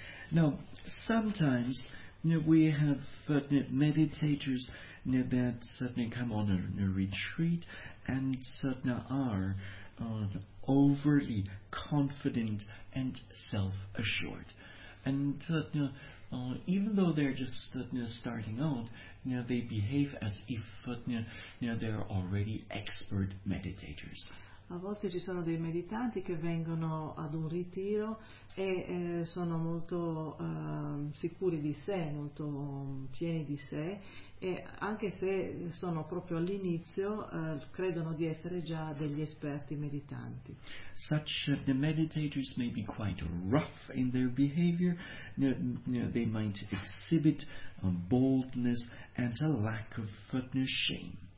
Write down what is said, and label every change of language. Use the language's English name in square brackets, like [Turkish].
[English] Now, sometimes we have meditators that suddenly come on a retreat and suddenly are overly confident and self-assured. And even though they're just starting out, they behave as if they're already expert meditators. [Italian] A volte ci sono dei meditanti che vengono ad un ritiro e sono molto sicuri di sé, molto pieni di sé, e anche se sono proprio all'inizio, credono di essere già degli esperti meditanti. [English] Such the meditators may be quite rough in their behavior. They might exhibit boldness and a lack of shame.